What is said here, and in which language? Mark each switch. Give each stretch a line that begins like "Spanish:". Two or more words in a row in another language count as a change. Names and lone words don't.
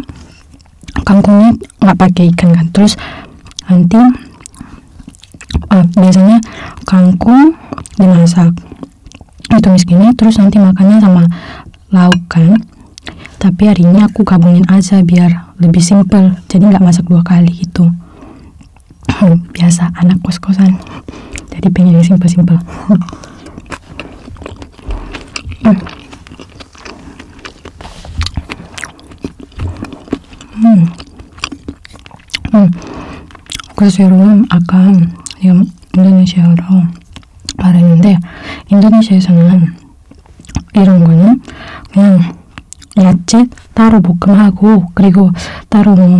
Indonesian: kangkungnya nggak pakai ikan kan, terus nanti biasanya kangkung dimasak ditumis gini, terus nanti makannya sama lauk kan. Tapi hari ini aku gabungin aja biar lebih simple, jadi nggak masak 2 kali gitu. Biasa anak kos-kosan, jadi pengen yang simple-simple.
Korean: 그래서 여러분, 아까 지금 인도네시아어로 말했는데, 인도네시아에서는 이런 거는 그냥 야채 따로 볶음하고, 그리고 따로